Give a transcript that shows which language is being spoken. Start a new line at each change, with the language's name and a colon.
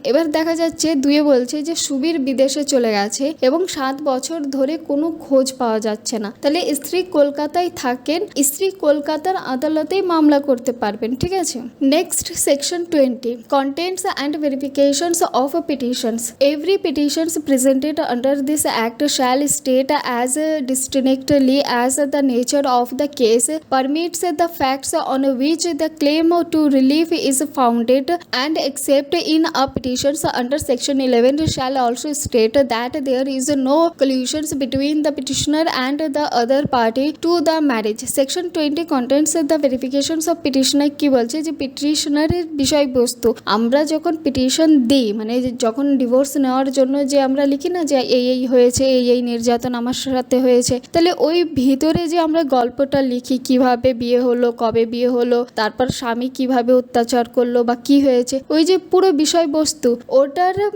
Bangla: এবার দেখা যাচ্ছে দুয়ে বলছে যে সুবীর বিদেশে চলে গেছে এবং 7 বছর ধরে কোনো খোঁজ পাওয়া যাচ্ছে না, তাহলে স্ত্রী কলকাতায় থাকেন, স্ত্রী কলকাতার আদালতেই মামলা করতে পারবেন, ঠিক আছে।
English: Next section 20 contents and verifications of petitions. Every petitions presented under this act shall state as distinctly as the nature of the case permits the facts on which the claim to relief is founded, and except in a petitions under section 11 shall also state that there is no collusions between the petitioner and the other party to the marriage. Section 20 contains the verifications of petitioner।
Bangla: কি বলছে যে পিটিশনারের বিষয়বস্তু, আমরা যখন petition দিই মানে যখন divorce নেওয়ার জন্য যে আমরা লিখি না যে এই হয়েছে, এই নির্যাতন আমার সাথে হয়েছে, তাহলে ওই ভিতরে যে আমরা গল্পটা লিখি কিভাবে বিয়ে হলো, কবে বিয়ে হলো, তারপর স্বামী কিভাবে অত্যাচার করলো বা কি হয়েছে, ওই যে পুরো বিষয়বস্তু ওটার